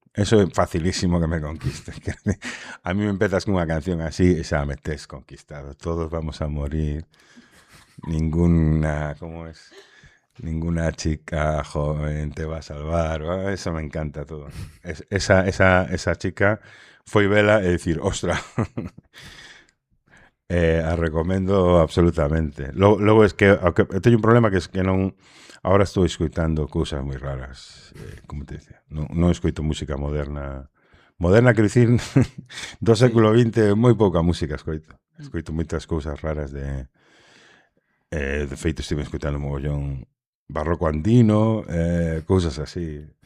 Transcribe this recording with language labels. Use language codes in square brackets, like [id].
[gl] Eso é facilísimo que me conquiste. A mí me empezas con unha canción así e xa me tes conquistado. [es] Todos vamos a morir. Ninguna... ¿Cómo es? Ninguna chica joven te va a salvar. Eso me encanta todo. [gl] Esa chica foi vela e dicir, ostra... a recomendo absolutamente. Logo es que teño un problema que es que non ahora estou escoitando cousas moi raras, [es] como te decía, [gl] non escoito música moderna quero dicir do século XX, moi pouca música escoito moitas cousas raras de feito estive escoitando mogollón barroco andino, cousas así.